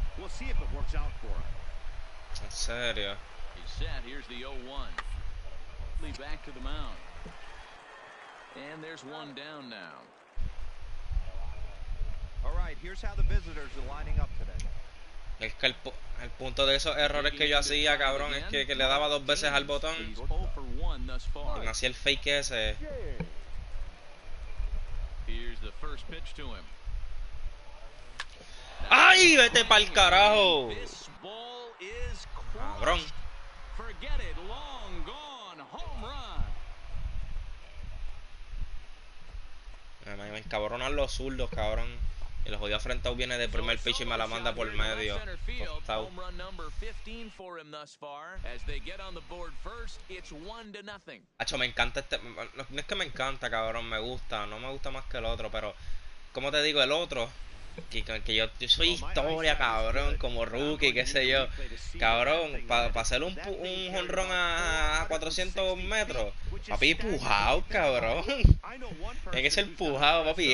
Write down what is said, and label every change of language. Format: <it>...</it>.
<en>We'll see if it works out for them.</en> <es>En serio.</es> <en>He's set. Here's the 0-1. Back to the mound. And there's one down now. All right, here's how the visitors are lining up today.</en> <es>Es que el punto de esos errores que yo hacía, cabrón, es que le daba 2 veces al botón</es> <en>He's 0 for 1 thus far.</en> <es>y me hacía el fake ese.</es> <en>Here's the first pitch to him.</en> <es>¡Ay, vete pa'l carajo!</es> <en>This ball is</en> <es>Cabrón.</es> <en>crushed. Forget it. Long gone. Home run.</en> <es>Me encabronan los zurdos, cabrón. Y los jodido afrentado viene de primer pitch y me la manda por medio. Costado.</es> <en>Home run number 15 for him thus far. As they get on the board first, it's 1-0.</en> <es>Hacho, me encanta este... No es que me encanta, cabrón, me gusta. No me gusta más que el otro, pero... Como te digo, el otro... Que yo soy historia, cabrón, como rookie, qué sé yo. Cabrón, para hacer un jonrón a 400 metros. Papi, pujado, cabrón. Tiene que ser pujado, papi.</es>